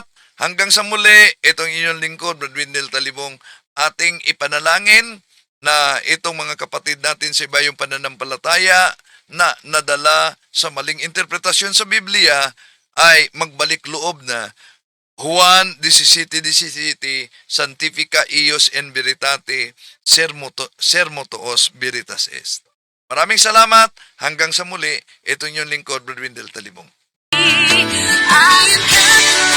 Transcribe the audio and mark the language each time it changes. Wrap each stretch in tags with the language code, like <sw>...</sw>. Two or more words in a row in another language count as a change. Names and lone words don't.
<tl>Hanggang sa muli, itong inyong lingkod, Brad Wendell Talibong, ating ipanalangin na itong mga kapatid natin sa ibayong pananampalataya na nadala sa maling interpretasyon sa Biblia ay magbalik loob na. Juan 17:17,</tl> <la>Sanctifica ius in veritate, sermo tuos veritas est.</la> <tl>Maraming salamat. Hanggang sa muli, itong inyong lingkod, Brad Wendell Talibong.</tl>